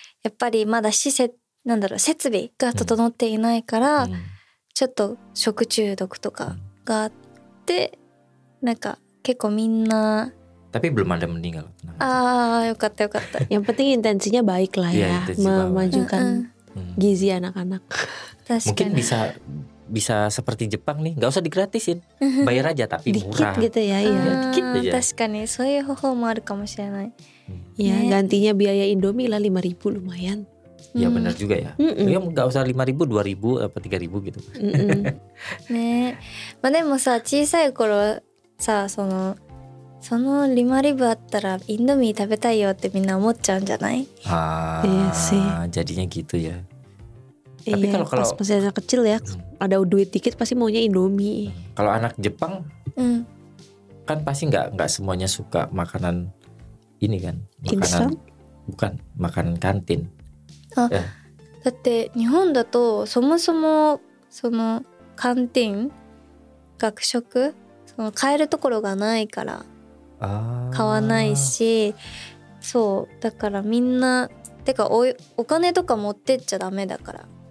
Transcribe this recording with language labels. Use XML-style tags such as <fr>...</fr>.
<ja>やっぱりまだ設備が整っていないから、ちょっと食中毒とかがあって、なんか結構みんな。</ja> <id>Tapi belum ada meninggal.</id> <ja>よかった。</ja> <id>Yang penting intensinya baik lah ya, memajukan gizi anak-anak. Mungkin bisa seperti Jepang nih, nggak usah digratisin, bayar aja tapi murah. Dikit gitu ya, iya. Dikit aja.</id> <ja>確かにそういう方法もあるかもしれない。</ja> <id>Ya gantinya biaya Indomie lah 5.000 lumayan. Ya benar juga ya. Ya nggak usah 5.000, 2.000 apa 3.000 gitu.</id> <ja>ね。まあでもさ、小さい頃さ、その5.000あったらインドミー食べたいよってみんな思っちゃうんじゃない？</ja> <id>Iya sih. Jadinya gitu ya. Tapi kalau pas masih anak kecil ya, ada duit dikit pasti maunya Indomie. Kalau anak Jepang kan pasti nggak semuanya suka makanan ini kan, makanan bukan makanan kantin.</id> <ja>だって日本だとそもそもそのカンティン学食その買えるところがないから買わないし、そうだからみんなてかお金とか持ってっちゃダメだから。</ja>